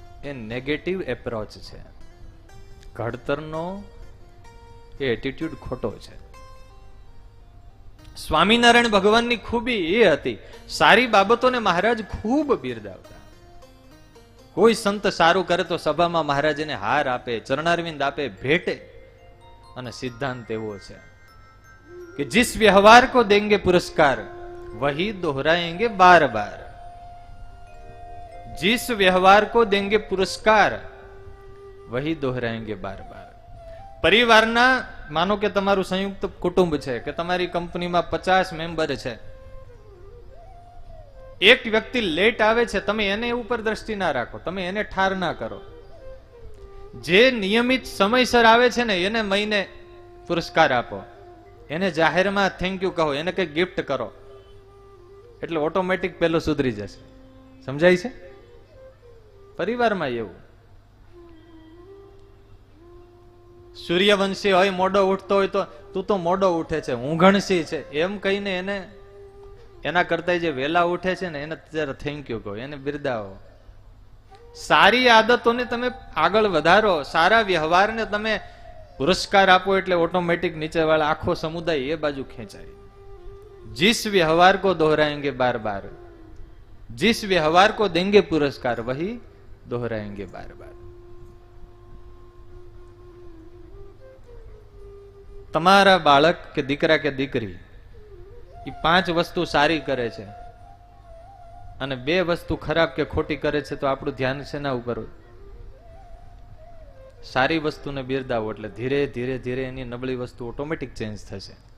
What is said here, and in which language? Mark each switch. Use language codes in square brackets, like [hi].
[gu] એ negative approach છે. ઘડતરનો એ attitude ખોટો છે. સ્વામિનારાયણ ભગવાનની ખૂબી એ હતી, સારી બાબતોને મહારાજ ખૂબ બિરદાવતા. કોઈ સંત સારું કરે તો સભામાં મહારાજ એને હાર આપે, ચરણારવિંદ આપે, ભેટે. અને સિદ્ધાંત એવો છે [hi] कि जिस व्यवहार को देंगे पुरस्कार वही दोहराएंगे बार बार. जिस व्यवहार को देंगे पुरस्कार वही दोहराएंगे बार बार. [gu] પરિવારના માનો કે તમારું સંયુક્ત કુટુંબ છે કે તમારી કંપનીમાં 50 મેમ્બર છે, એક વ્યક્તિ લેટ આવે છે, તમે એને ઉપર દ્રષ્ટિ ના રાખો, તમે એને ઠાર ના કરો. જે નિયમિત સમયસર આવે છે ને એને મહિને પુરસ્કાર આપો, એને જાહેરમાં થેન્ક યુ કહો, એને કઈ ગિફ્ટ કરો, એટલે ઓટોમેટિક પેલો સુધરી જશે. સમજાય છે? પરિવારમાં એવું. સૂર્યવંશી હોય, મોડો ઉઠતો હોય તો તું તો મોડો ઉઠે છે, ઊંઘણસી છે એમ કહીને એને, એના કરતા જે વેલા ઉઠે છે ને એને જરા થેન્ક યુ કહો, એને બિરદાવો. સારી આદતોને તમે આગળ વધારો, સારા વ્યવહારને તમે પુરસ્કાર આપો, એટલે ઓટોમેટિક નીચે વાળા આખો સમુદાય એ બાજુ ખેંચાય. [hi] जिस व्यवहार को दोहराएंगे बार बार, जिस व्यवहार को देंगे पुरस्कार वही दोहराएंगे बार बार. [gu] તમારા બાળક કે દીકરા કે દીકરી એ 5 વસ્તુ સારી કરે છે અને 2 વસ્તુ ખરાબ કે ખોટી કરે છે, તો આપણું ધ્યાન શેના ઉપર હોય? સારી વસ્તુને બિરદાવો એટલે ધીરે ધીરે ધીરે એની નબળી વસ્તુ ઓટોમેટિક ચેન્જ થશે.